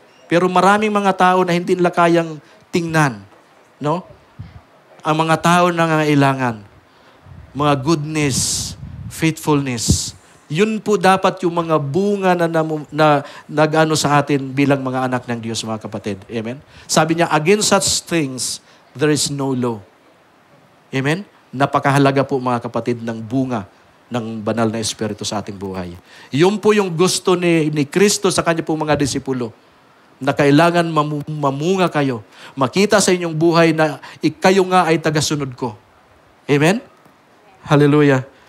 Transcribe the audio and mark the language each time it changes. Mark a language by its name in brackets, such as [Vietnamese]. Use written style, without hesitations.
[Filipino] Pero maraming mga tao na hindi nila kayang tingnan, no? Ang mga tao na nangangailangan. Mga goodness, faithfulness. Yun po dapat yung mga bunga na nag-ano sa atin bilang mga anak ng Diyos, mga kapatid. Amen? Sabi niya, [English] against such things, there is no law. [Filipino] Amen? Napakahalaga po, mga kapatid, ng bunga ng banal na Espiritu sa ating buhay. Yun po yung gusto ni Kristo sa kanya po mga disipulo, na kailangan mamunga kayo. Makita sa inyong buhay na kayo nga ay tagasunod ko. Amen? Hallelujah.